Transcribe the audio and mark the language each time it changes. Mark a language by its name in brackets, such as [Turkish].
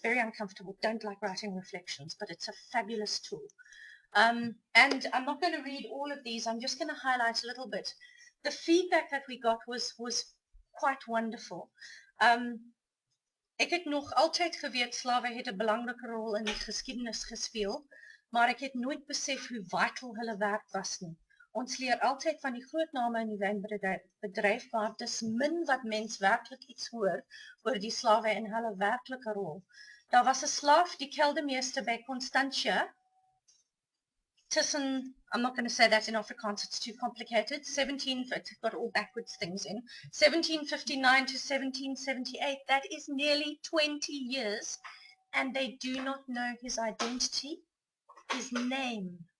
[English] Very uncomfortable, don't like writing reflections, but it's a fabulous tool. And I'm not going to read all of these, I'm just going to highlight a little bit. The feedback that we got was quite wonderful. [Afrikaans] Ek het nog altyd geweet slawe het 'n belangrike rol in die geskiedenis gespeel, maar ek het nooit besef hoe vital hulle werk was nie. Ons leer altyd van die groot name in die wynbedryf, maar dis min wat mens werklik iets hoor oor die slawe en hulle werklike rol. Daar was 'n slaaf die keldermeester by Constantia tussen, [English] I'm not going to say that in Afrikaans, it's too complicated, it's got all backwards things in, 1759 to 1778, that is nearly 20 years, and they do not know his identity, his name.